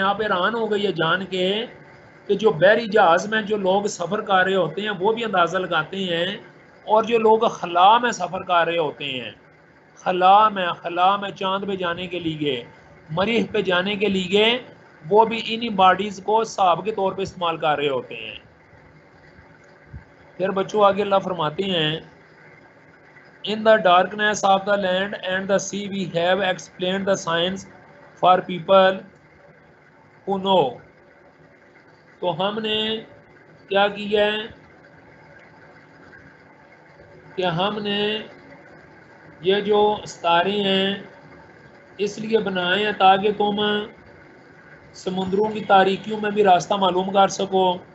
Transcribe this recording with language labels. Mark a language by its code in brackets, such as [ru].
[ur] آپ حیران ہو گئی ہے جان کے کہ جو بحری جہاز میں جو لوگ سفر کر رہے ہوتے ہیں وہ بھی اندازہ لگاتے ہیں، اور جو لوگ خلا میں سفر کر رہے ہوتے ہیں، خلا میں چاند پہ جانے کے لیے، مریخ پہ جانے کے لیے، وہ بھی انہی باڈیز کو حساب کے طور پہ استعمال کر رہے ہوتے ہیں. پھر بچوں آگے اللہ فرماتے ہیں [en] In the darkness of the land and the sea we have explained the science for people who know. [ur] تو ہم نے کیا کیا ہے کہ ہم نے یہ جو ستارے ہیں اس لیے بنائے ہیں تاکہ تم سمندروں کی تاریکیوں میں بھی راستہ معلوم کر سکو،